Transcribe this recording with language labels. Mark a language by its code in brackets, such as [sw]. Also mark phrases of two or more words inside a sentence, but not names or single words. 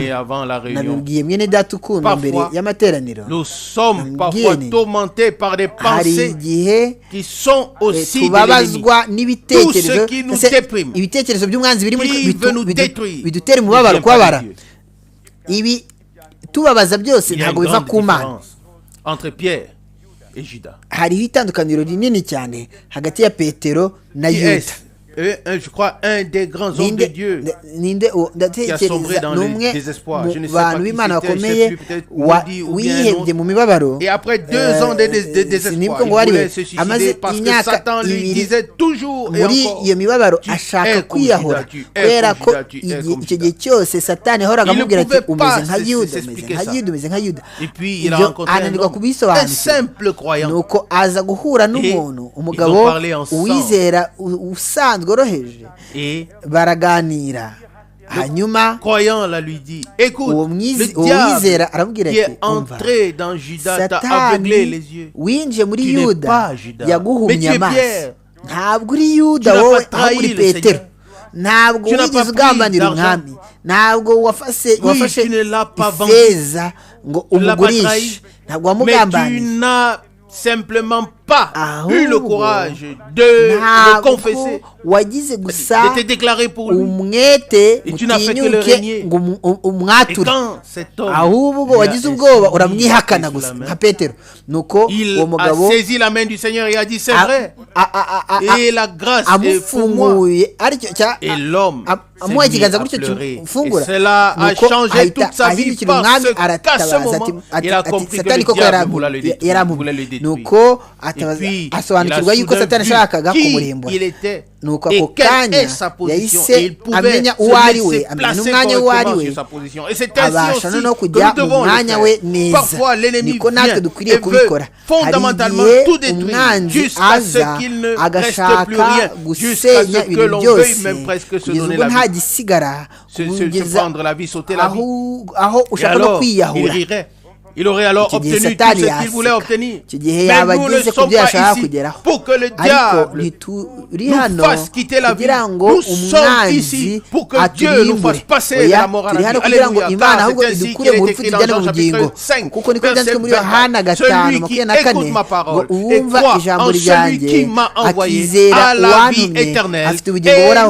[rw] Nabibwiye mwene data ukunda mbere y'amateraniro, hari igihe tubabazwa n'ibitekerezo, ibitekerezo by'umwanzi biri muri bidutera umubabaro, kubabara. Ibi tubabaza byose ntabwo biva ku Mana. Hariho itandukaniro rinini cyane hagati ya Petero na Yuda. [fr] Je crois un des grands hommes de Dieu qui a sombré dans le désespoir. Je ne sais pas qui c'était, peut-être Woody ou bien un autre. Et après 2 ans de désespoir, il voulait se suicider parce que Satan lui disait toujours et encore, tu es comme Judas, tu es comme Judas. Il ne pouvait pas et puis il a rencontré un simple croyant. Ils ont parlé ensemble. [rw] Baraganira, hanyuma [fr] croyant la lui dit, écoute, le diable qui est entré dans Judas t'a aveuglé les yeux. Tu n'es pas Judas, mais tu es Pierre. Tu n'as pas trahi le Seigneur. [rw] Ntabwo wigeze ugambanira umwami, ntabwo wafashe ifeza ngo umugurishe, ntabwo wamugambaniye, [fr] simplement pas eu le courage de le confesser, de te déclarer pour lui, et tu n'as fait que le régner. Et quand cet homme il a saisi la main du Seigneur et a dit c'est vrai, et la grâce est pour moi, et l'homme s'est mis à pleurer, et cela a changé toute sa vie parce qu'à ce moment il a compris que le diable voulait le détruire. Et puis [rw] asobanukirwa yuko Satani ashakaga kumurimbura, nuko ako kanya yahise amenya uwo ari we, amenya n'umwanya uwo ari we, abasha no kujya mu mwanya we neza. Niko natwe dukwiriye kubikora. Hari igihe umwanzi aza agashaka gusenya ibintu byose kugeza ubwo nta gisigara, kugeza aho ushaka no kwiyahura. [fr] Il aurait alors [rw] icyo gihe [fr] obtenu tout [rw] satani [fr] ce qu'il voulait [rw] yaseka, [fr] obtenir. [rw] icyo gihe [fr] Mais [rw] yaba [fr] nous ne [rw] ageze ku [fr] sommes [rw] byo [fr] pas [rw] yashaka [fr] ici [rw] kugeraho, [fr] pour que le [rw] ariko [fr] diable [rw] ntituri [fr] nous [rw] hano [fr] fasse quitter la vie. [rw] kugira ngo [fr] Nous sommes [rw] umwanzi [fr] ici pour que Dieu nous fasse [rw] aturimbure. [fr] passer de la [rw] Oya, [fr] mort à [rw] turi [fr] la [rw] hano [fr] vie. [rw] kugira ngo [fr] Alléluia. [rw] imana [fr] Car [rw] ahubwo [fr] c'est ainsi [rw] idukure [fr] qu'il est [rw] mu rupfu [fr] écrit dans [rw] tujyane [fr] Jean [rw] mu bugingo, [fr] chapitre 5, [rw] kuko niko byanditswe [fr] verset [rw] muri Yohana [fr] 24. [rw] 5:24 [fr] Celui qui écoute ma [rw] ngo [fr] parole et [rw] uwumva [fr] croit [rw] ijambo [fr] en celui [rw] ryanjye [fr] qui m'a envoyé [rw] akizera [fr] a la vie [rw] uwantumye [fr] éternelle [rw] afite ubugingo [fr] et [rw] buhoraho